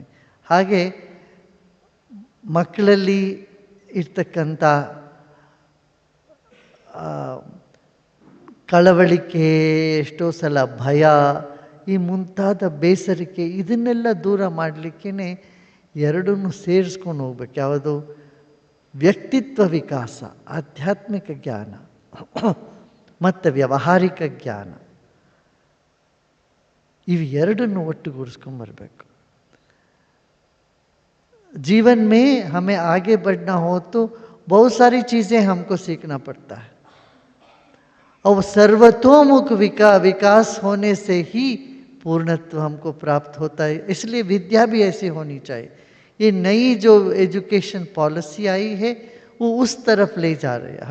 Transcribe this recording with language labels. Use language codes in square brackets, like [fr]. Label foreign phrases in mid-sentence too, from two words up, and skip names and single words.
[kn] ಹಾಗೆ ಮಕ್ಕಳಲ್ಲಿ ಇರ್ತಕ್ಕಂಥ ಕಳವಳಿಕೆ, ಎಷ್ಟೋ ಸಲ ಭಯ, ಈ ಮುಂತಾದ ಬೇಸರಿಕೆ, ಇದನ್ನೆಲ್ಲ ದೂರ ಮಾಡಲಿಕ್ಕೇ ಎರಡನ್ನೂ ಸೇರಿಸ್ಕೊಂಡು ಹೋಗ್ಬೇಕು. ಯಾವುದು? ವ್ಯಕ್ತಿತ್ವ ವಿಕಾಸ, ಆಧ್ಯಾತ್ಮಿಕ ಜ್ಞಾನ ಮತ್ತು ವ್ಯಾವಹಾರಿಕ ಜ್ಞಾನ, ಇವು ಎರಡನ್ನು ಒಟ್ಟುಗೂಡಿಸ್ಕೊಂಬರ್ಬೇಕು. [hi] जीवन में हमें आगे बढ़ना हो तो बहुत सारी चीज़ें हमको सीखना पड़ता है, और सर्वतोमुख विकास होने से ही पूर्णत्व हमको प्राप्त होता है. इसलिए विद्या भी ऐसी होनी चाहिए. ये नई जो [en] education policy [hi] आई है वो उस तरफ ले जा रही है.